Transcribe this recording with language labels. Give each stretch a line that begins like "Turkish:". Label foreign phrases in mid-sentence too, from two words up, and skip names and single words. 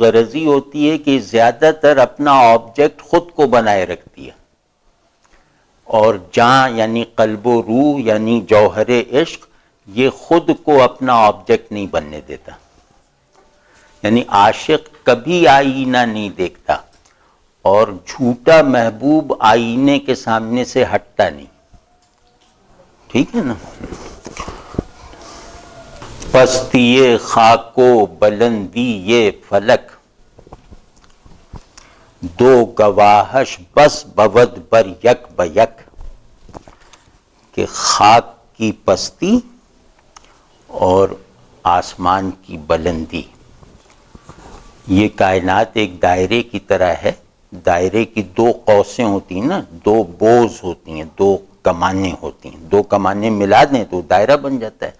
Urdu: غرضی ہوتی ہے کہ زیادہ تر اپنا آبجیکٹ خود کو بنائے رکھتی ہے، اور جہاں یعنی قلب و روح یعنی جوہر عشق یہ خود کو اپنا آبجیکٹ نہیں بننے دیتا، یعنی عاشق کبھی آئینہ نہیں دیکھتا، اور جھوٹا محبوب آئینے کے سامنے سے ہٹتا نہیں، ٹھیک ہے نا۔
Persian: پستی خاک و بلندی یہ فلک، دو گواہش بس بود بر یک بیک،
Urdu: کہ خاک کی پستی اور آسمان کی بلندی، یہ کائنات ایک دائرے کی طرح ہے، دائرے کی دو قوسیں ہوتی ہیں نا، دو بوز ہوتی ہیں، دو کمانیں ہوتی ہیں، دو کمانیں ملا دیں تو دائرہ بن جاتا ہے۔